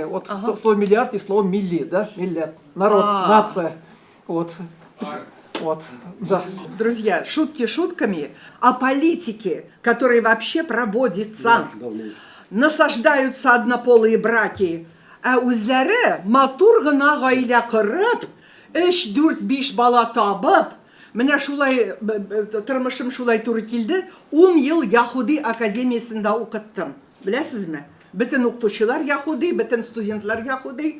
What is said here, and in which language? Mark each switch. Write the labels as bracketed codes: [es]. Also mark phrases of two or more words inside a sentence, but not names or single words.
[ru] Вот слово миллиард и слово милли, да? Миллиард. Народ, нация. Вот. Вот, да. Друзья, шутки шутками, а политики, которые вообще проводятся, насаждаются однополые браки, а [tt] үзләре матур гына гаилә корып, 3-4-5 бала табып, Менә шулай тормышым шулай туры килде. 10 ел Яһуди академиясында укыттым. Беләсезме? Бөтен укытучылар Яһуди, бөтен студентлар Яһуди.